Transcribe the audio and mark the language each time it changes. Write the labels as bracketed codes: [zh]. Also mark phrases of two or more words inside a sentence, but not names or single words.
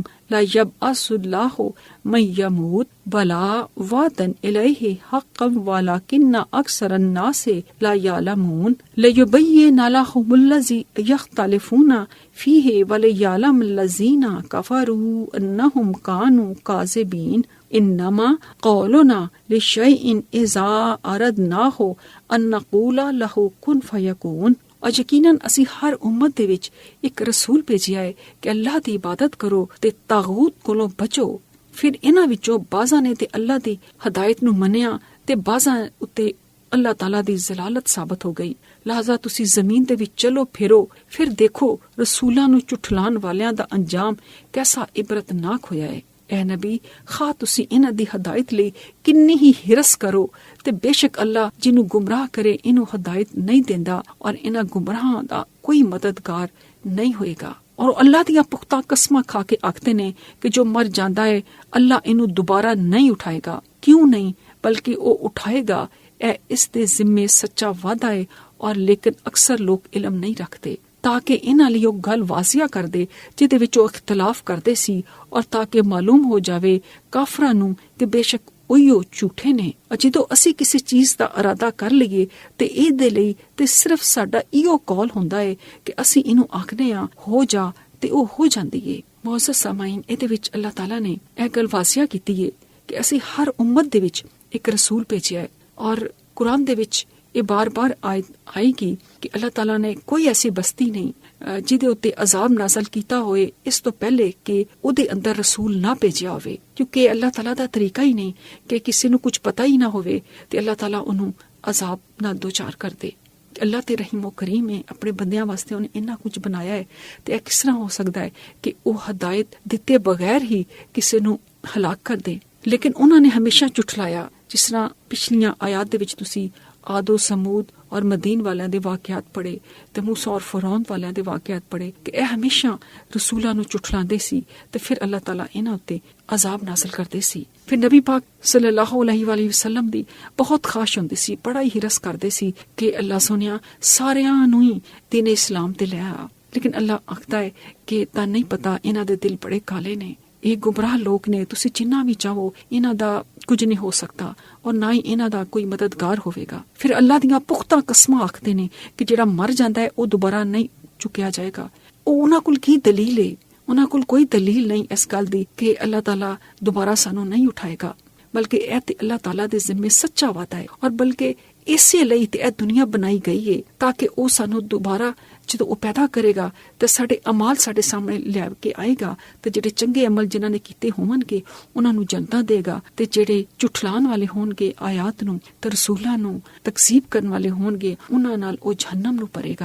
[ar] لا يبعث الله من يموت بلا وعدا إليه حقا ولكن أكثر الناس لا يعلمون ليبين لهم الذي يختلفون فيه وليعلم الذين كفروا أنهم كانوا كاذبين إنما قولنا لشيء إذا أردناه أن نقول له كن فيكون۔ [pa] اور یقیناً اسی ہر امت دے وچ ایک رسول بھیجیا ہے کہ اللہ دی عبادت کرو تے طاغوت کولوں بچو۔ پھر انہاں وچوں بعضاں نے تے اللہ دی ہدایت نو منیا تے بعضاں اتے اللہ تعالیٰ دی ضلالت ثابت ہو گئی۔ ਲਿਹਾਜ਼ਾ ਤੁਸੀਂ ਜ਼ਮੀਨ ਦੇ ਵਿੱਚ ਚਲੋ ਫਿਰੋ, ਫਿਰ ਦੇਖੋ ਰਸੂਲਾਂ ਨੂੰ ਝੁਠਲਾਉਣ ਵਾਲਿਆਂ ਦਾ ਅੰਜਾਮ ਕੈਸਾ ਇਬਰਤਨਾਕ ਹੋਇਆ ਹੈ। اے نبی خواہ تسی انہاں دی ہدایت لئی کنی ہی ہرس کرو تے بے شک اللہ جنوں گمراہ کرے انہوں ہدایت نہیں دیندا اور انہاں گمراہاں دا کوئی مددگار نہیں ہوئے گا۔ اور اللہ دیاں پختہ قسماں کھا کے آکھتے نے کہ جو مر جاندا ہے اللہ انہوں دوبارہ نہیں اٹھائے گا، کیوں نہیں بلکہ وہ اٹھائے گا، اے اس دے ذمے سچا وعدہ ہے۔ اور لیکن اکثر لوگ علم نہیں رکھتے، تاکہ انہاں لیے گل واضح کر دے جہدے وچ وہ اختلاف کردے سی، اور تاکہ معلوم ہو جاوے کافراں نوں کہ بے شک اوہیو جھوٹے نے۔ جدوں اسی کسی چیز دا ارادہ کر لئیے تے اے دے لئی تے صرف ساڈا ایو قول ہوندا ہے کہ اسی اینوں آکھنے ہاں ہو جا تے او ہو جاندی ہے۔ معزز سامعین، اے دے وچ اللہ تعالیٰ نے اے گل واضح کیتی ہے کہ اسی ہر امت دے وچ ایک رسول بھیجیا ہے، اور قرآن دے وچ یہ بار بار آئے گی کہ اللہ تعالیٰ نے کوئی ایسی بستی نہیں جہدے اتے عذاب نازل کیتا ہوئے اس تو پہلے کہ او دے اندر رسول نہ بھیجیا ہوئے، کیونکہ اللہ تعالیٰ دا طریقہ ہی نہیں کہ کسی نو کچھ پتہ ہی نہ ہوئے تے اللہ تعالیٰ انہوں عذاب نہ دوچار کر دے۔ اللہ تے رحیم و کریم ہے، اپنے بندیاں واسطے انہیں اتنا کچھ بنایا ہے، تے یہ کس طرح ہو سکتا ہے کہ وہ ہدایت دیتے بغیر ہی کسی نو ہلاک کر دے؟ لیکن انہوں نے ہمیشہ جھٹلایا، جس طرح پچھلیاں آیات دے وچ تسی عاد و سمود اور مدین والیاں دے واقعات پڑھے تے موسیٰ اور فرعون والیاں دے واقعات پڑھے کہ اے ہمیشہ رسولاں نو جھٹلاندے سی تے پھر اللہ تعالیٰ انہاں اتے عذاب نازل کردے سی۔ پھر نبی پاک صلی اللہ علیہ وآلہ وسلم دی بہت خواہش ہوندی سی، بڑا ہی ہرس کردے سی کہ اللہ سونیا ساریاں نو ہی دین اسلام تے لے آ، لیکن اللہ آکھدا ہے کہ تا نہیں پتا انہاں دے دل بڑے کالے نے، یہ گمراہ لوگ نے، تسی جنہ بھی چاہو انہاں دا کچھ نہیں ہو سکتا اور نہ ہی انہاں دا کوئی مددگار ہوئے گا۔ پھر اللہ دیاں پختہ قسماں آکھدے نے کہ جڑا مر جاندا ہے وہ دوبارہ نہیں چکیا جائے گا۔ انہاں کول کی دلیل ہے؟ انہاں کول کوئی دلیل نہیں اس گل دی کہ اللہ تعالیٰ دوبارہ سانو نہیں اٹھائے گا، بلکہ اے تے اللہ تعالیٰ دے ذمے سچا وعدہ ہے، اور بلکہ اسی لئی تے اے دنیا بنائی گئی ہے تاکہ او سانو دوبارہ جدو وہ پیدا کرے گا تو سارے عمال سارے سامنے لے کے آئے گا، تو جڑے چنگے عمل جنہاں نے کیتے ہون گے انہاں نو جنتاں دے گا، تے جڑے جھٹلان والے ہون گے آیات نو تے رسولاں نو تکذیب کرن والے ہون گے انہاں نال او جہنم نو پرے گا۔